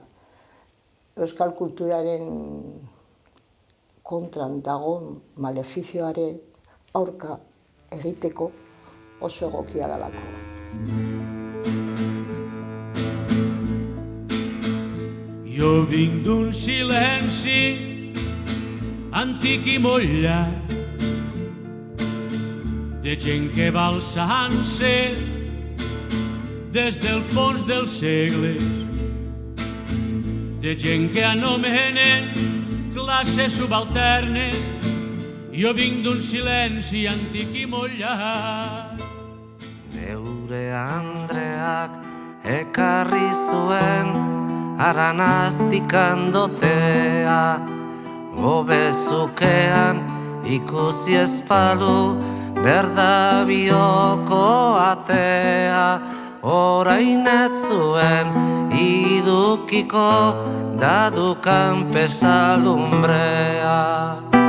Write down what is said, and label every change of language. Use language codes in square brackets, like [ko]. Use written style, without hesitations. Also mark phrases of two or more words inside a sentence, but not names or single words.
[eu] Euskal kulturaren kontran dagoen malefizioaren aurka egiteko oso egokia dalako. [ca] Jo vinc d'un silenci antic i molt llarg, de gent que va alçant-se des del fons dels segles, de gent que anomenen classes subalternes. Jo vinc d'un silenci antic i molt llarg. [eu] Neure Andreak ekarri zuen aranaztik andotea, gobezukean ikusi ezpalu berdabioko atea, orain ez zuen idukiko dadukan pesalumbrea.